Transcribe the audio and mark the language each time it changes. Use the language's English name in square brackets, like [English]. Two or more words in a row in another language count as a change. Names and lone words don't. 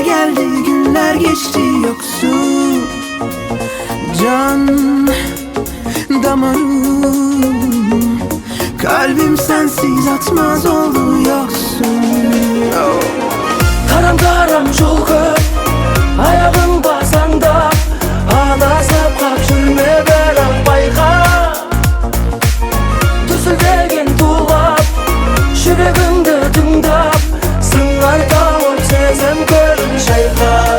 [Turkish] geldi, günler geçti, yoksun can damarım. Kalbim sensiz atmaz oldu, yoksun. [Kazakh] Adam жол көп, аяғың басаңдап, адасып қап жүрме бірақ байқа. Дүрсілдеген тулап, жүрегіңді тыңдап, сыңар тауып сезім көлін шайқа.